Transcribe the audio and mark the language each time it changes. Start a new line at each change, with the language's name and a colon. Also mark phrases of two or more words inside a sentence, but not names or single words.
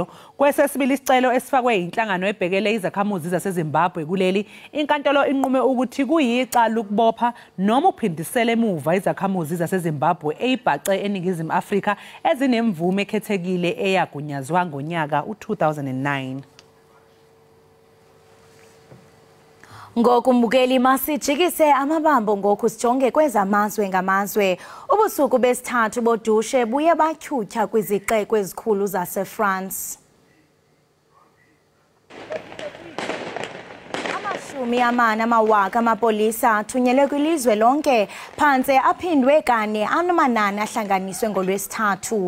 Zulu: Kwesesibili isicelo esifakwe inhlangano ebhekele izakhamuzi zaseZimbabwe kuleli, inkantolo inqume ukuthi kuyicala ukubopha noma uphindisela emuva izakhamuzi zaseZimbabwe eyibhace eningizimu Afrika ezinemvume ekhethekile eyagunyazwa ngonyaka u2009.
Xhosa: Ngokumbukeli masijikise amabambo ngoku sijonge kwezamazwe ngamazwe. Ubusuku besithathu bodushe buye batyhutyha kwizixeko ezikhulu zaseFrance. Amawaka amapolisa athunyelwe kwilizwe lonke phantse aphindwe kane amanani ahlanganiswe ngolwesithathu.